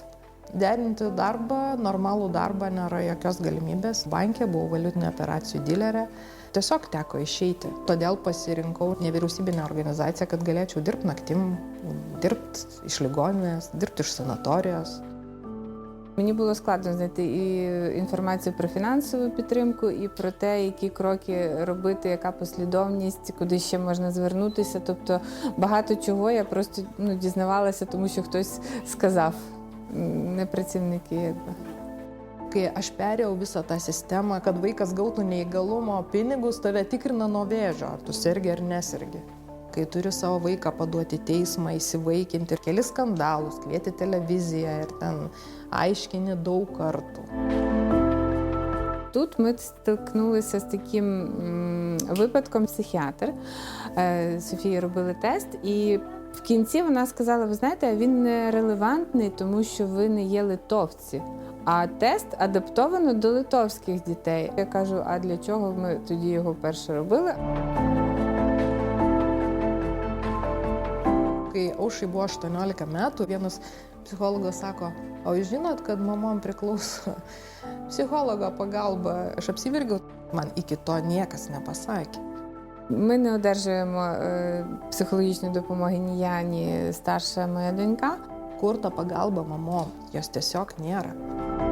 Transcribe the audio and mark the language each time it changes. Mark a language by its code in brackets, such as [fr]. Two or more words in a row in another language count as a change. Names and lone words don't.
[lt] Derinti darbą, normalų darbą nėra jokios galimybės. Bankė buvau valiutinių operacijų dilerė. Tiesiog teko išeiti. Todėl pasirinkau nevyriausybinę organizaciją, kad galėčiau dirbti naktim, dirbti iš ligoninės, dirbti iš sanatorijos. [uk] Мені було складно знайти і інформацію про фінансову підтримку, і про те, які кроки робити, яка послідовність, куди ще можна звернутися. Тобто багато чого я просто дізнавалася, тому що хтось сказав, не працівники якби. [lt] Kai aš perėjau visą tą sistemą, kad vaikas gautų neįgalumo pinigus, tave tikrina nuo vėžio, ar tu sergi ar nesergi. Kai turi savo vaiką paduoti į teismą, įsivaikinti ir kelis skandalus, kvieti televiziją ir ten aiškini daug kartų. [uk] Тут ми стикнулися з таким випадком. Психіатр Софії робили тест, і в кінці вона сказала, ви знаєте, він не релевантний, тому що ви не є литовці. А тест адаптовано до литовських дітей. Я кажу, а для чого ми тоді його вперше робили? [lt] Kai Aušrai buvo 18 metų, vienas psichologas sako, o jūs žinot, kad mamom priklauso psichologo pagalba. Aš apsiverkiau, man iki to niekas nepasakė. [uk] Ми не одержуємо психологічної допомоги ні я, ні старша моя донька. [lt] Kur ta pagalba mamom, jos tiesiog nėra.